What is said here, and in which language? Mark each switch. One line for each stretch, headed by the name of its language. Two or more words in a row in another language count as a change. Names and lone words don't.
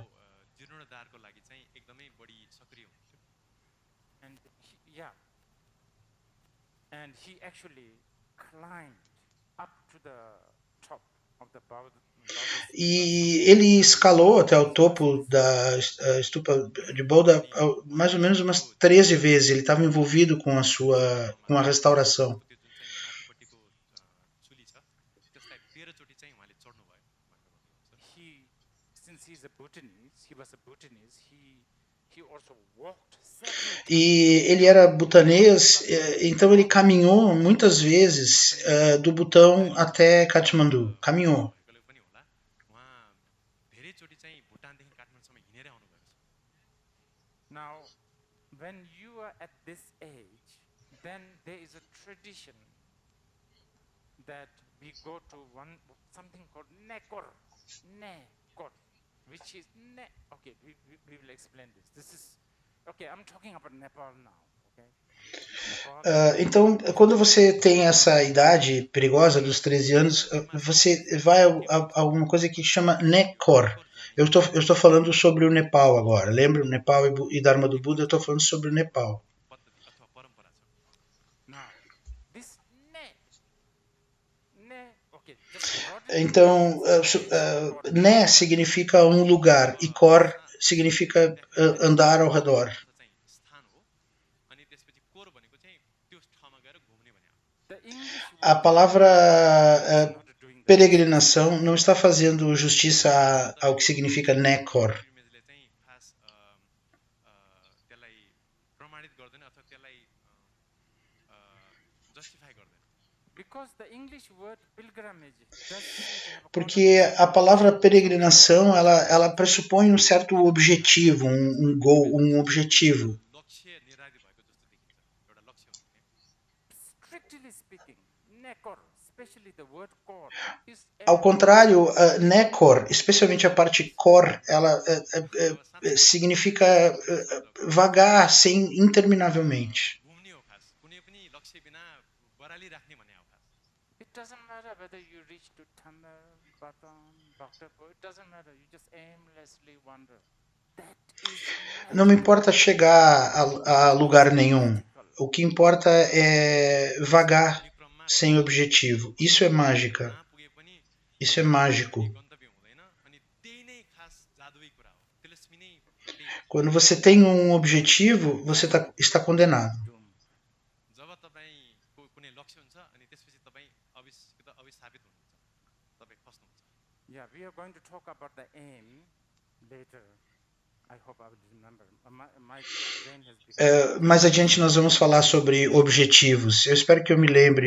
Nepali: जीर्णोद्धारको लागि चाहिँ एकदमै बढी सक्रिय हुनुहुन्थ्यो
English: And he actually climbed up to the top of the Bauddha
Portuguese: E ele escalou até o topo da estupa de Bodha mais ou menos umas 13 vezes. Ele estava envolvido com a restauração.
Nepali: त्यो जुन चाहिँ माथिपट्टिको चुली छ त्यसलाई 13 चोटि चाहिँ उहाँले चढ्नु भयो
English: Since he was a Bhutanese, he also walked several
Portuguese: E ele era butanês, então ele caminhou muitas vezes do Butão até Katmandu. Caminhou.
Nepali: भएकोले पनि होला उहाँ धेरैचोटि चाहिँ भुटानदेखि काठमाडौँसम्म हिँडेरै आउनुभएको छ
English: Now, when you are at this age, then there is a tradition that we go to something called Nekor, which is okay. We will explain this. This is okay. I'm talking about Nepal now. Okay. Nepal,
Portuguese: Então, quando você tem essa idade perigosa dos 13 anos, você vai a alguma coisa que chama Nekor. Eu estou falando sobre o Nepal agora. Lembra o Nepal e Dharma do Buda? Eu estou falando sobre o Nepal.
Nepali: पद्धति अथवा परम्परा छ
English: now, this okay. Just broadly,
Portuguese: Então, Ne significa um lugar e Kor significa andar ao redor.
Nepali: चाहिँ स्थान हो अनि त्यसपछि कोर भनेको चाहिँ त्यो ठाउँमा गएर घुम्ने भने हो
English: the English
Portuguese: A palavra
English: word is not doing
Portuguese: peregrinação não está fazendo justiça ao que significa nekor.
Nepali: pilgrimage-ले चाहिँ खास त्यसलाई प्रमाणित गर्दैन अथवा त्यसलाई जस्टिफाई गर्दैन
English: Because the English word pilgrimage does seem to have a
Portuguese: Porque
English: connotation
Portuguese: a palavra peregrinação ela pressupõe um certo objetivo, um goal, um objetivo.
Nepali: लक्ष्य निर्धारित भएको जस्तो देखिन्छ एउटा लक्ष्य हुन्छ क्या
English: strictly speaking, nekor, especially the word kor, is
Portuguese: Ao contrário, nekor, especialmente a parte kor, ela significa vagar sem interminavelmente.
Nepali: घुम्ने हो खास कुनै पनि लक्ष्य बिना बराली राख्ने भने हो खास
English: it doesn't matter whether you reach to Thamel, Batam, Bhaktapur, it doesn't matter, you just aimlessly wander. That is
Portuguese: Não me importa chegar a lugar nenhum. O que importa é vagar
Nepali: क्रममा
Portuguese: sem objetivo. Isso é mágica.
Nepali: कहाँ पुगे पनि
Portuguese: Isso é mágico.
Nepali: गन्तव्य हुँदैन अनि त्यही नै खास जादुई कुरा हो तिलस्मी नै त्यही हो।
Portuguese: Quando você tem um objetivo, você está condenado.
English: doom.
Nepali: जब तपाईँको कुनै लक्ष्य हुन्छ अनि त्यसपछि तपाईँ अविस्थापित हुनुहुन्छ तपाईँ फस्नुहुन्छ
English: Yeah, we are going to talk about the aim later. I hope I will remember. My brain has become...
Portuguese: Mais adiante nós vamos falar sobre objetivos. Eu espero que eu me lembre.